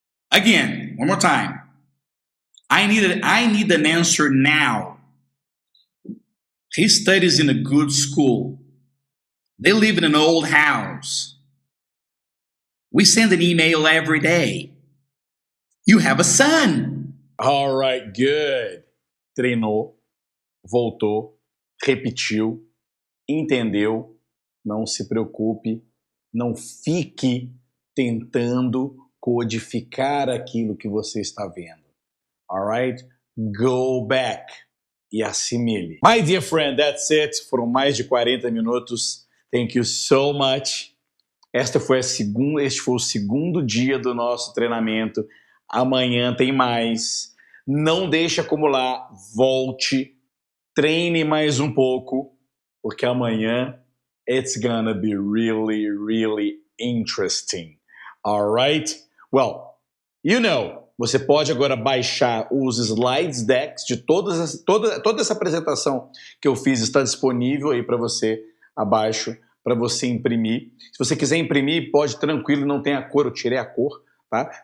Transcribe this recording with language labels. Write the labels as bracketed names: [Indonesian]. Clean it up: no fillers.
[English] Again, one more time. I need an answer now. He studies in a good school. They live in an old house. We send an email every day. You have a son. All right, good. [Portuguese] Treinou, voltou, repetiu, entendeu. Não se preocupe, não fique tentando codificar aquilo que você está vendo. [English] All right? Go back [Portuguese] e assimile. [English] My dear friend, that's it. [Portuguese] Foram mais de 40 minutos. [English] Thank you so much. [Portuguese] Este foi o segundo dia do nosso treinamento. Amanhã tem mais. Não deixe acumular. Volte. Treine mais um pouco. Porque amanhã [English] it's gonna be really, really interesting. Alright? Well, you know, [Portuguese] você pode agora baixar os slides decks de toda essa apresentação que eu fiz, está disponível aí para você abaixo, para você imprimir. Se você quiser imprimir, pode tranquilo, não tem a cor, eu tirei a cor tá?